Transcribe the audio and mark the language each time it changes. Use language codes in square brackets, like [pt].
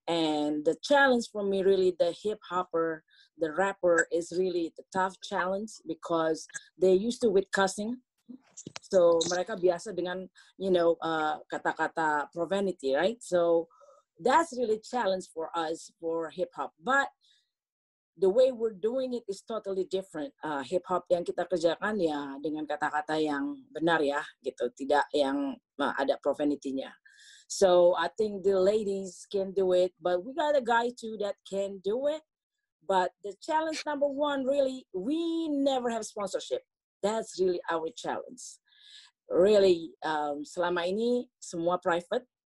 [en] And the challenge for me, really, the hip hopper, the rapper, is really the tough challenge, because they're used to with cussing. [id] So mereka biasa dengan, you know, kata-kata profanity, right? So [en] that's really a challenge for us for hip hop. But the way we're doing it is totally different. [id] Hip hop yang kita kerjakan ya dengan kata-kata yang benar ya, gitu, tidak yang ada profanity-nya. [en] So I think the ladies can do it, but we got a guy too that can do it. But the challenge number one, really, we never have sponsorship. That's really our challenge. Really, selama ini semua private.